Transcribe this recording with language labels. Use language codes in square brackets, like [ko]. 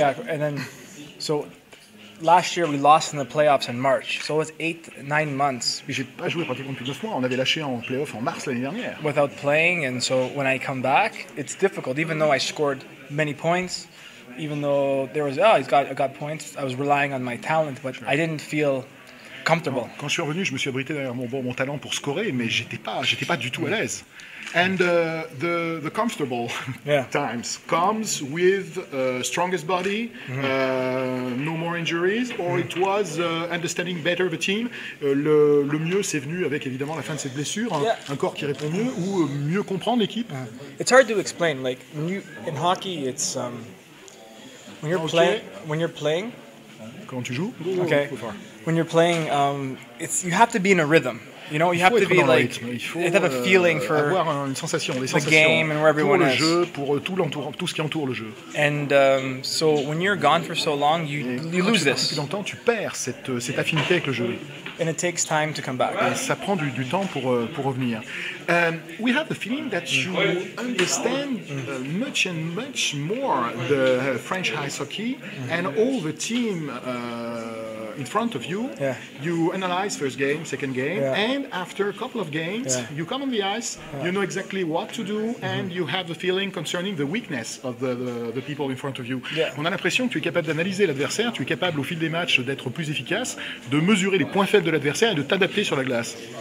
[en] And then, so last year we lost in the playoffs in March, so it was 9 months. [fr] J'ai pas joué pratiquement depuis 9 mois. On avait lâché en playoff en mars l'année dernière. [en] Without playing, and so when I come back, it's difficult. Even though I scored many points, even though there was I got points, I was relying on my talent, but I didn't feel comfortable. [fr] Quand je suis revenu, je me suis abrité derrière mon talent pour scorer, mais j'étais pas du tout à l'aise. [en] And the comfortable times comes with strongest body, no more injuries, or it was understanding better the team. [fr] Le mieux, c'est venu avec évidemment la fin de cette blessure, un corps qui répond mieux, ou mieux comprendre l'équipe. [en] It's hard to explain. Like in hockey, it's when you're playing. [fr] Quand tu joues, [en] when you're playing, you have to be in a rhythm. You know, you have to be like, you have a feeling for [fr] avoir une sensation, [en] the game and where everyone is. [fr] Pour le jeu, pour tout ce qui entoure le jeu. [en] And so when you're gone for so long, you lose this. [fr] Depuis longtemps, tu perds cette affinité avec le jeu. [en] And it takes time to come back. [fr] Et ça prend du temps pour revenir. [en] We have the feeling that you understand much and much more the French ice hockey and all the team in front of you. You analyze first game, second game, and after a couple of games, you come on the ice, you know exactly what to do, and you have the feeling concerning the weakness of the people in front of you. [fr] On a l'impression que tu es capable d'analyser l'adversaire, tu es capable au fil des matchs d'être plus efficace, de mesurer les points faibles de l'adversaire et de t'adapter sur la glace.